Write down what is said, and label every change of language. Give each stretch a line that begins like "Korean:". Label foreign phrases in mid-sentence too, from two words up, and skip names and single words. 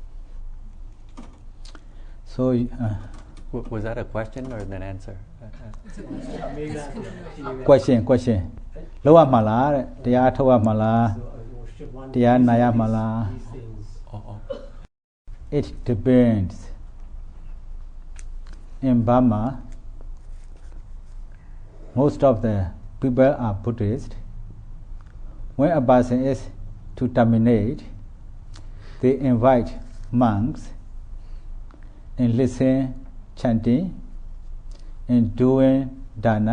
English: So was that a question or an answer?
Burmese: question လောက်ရမှာလားတဲ့တရားထုတ်ရမှာလားတရားနာရမှာလား
English: It depends. In Burma, most of the people are Buddhist. When a person is to terminate, they invite monks and listen chanting and doing dhamma.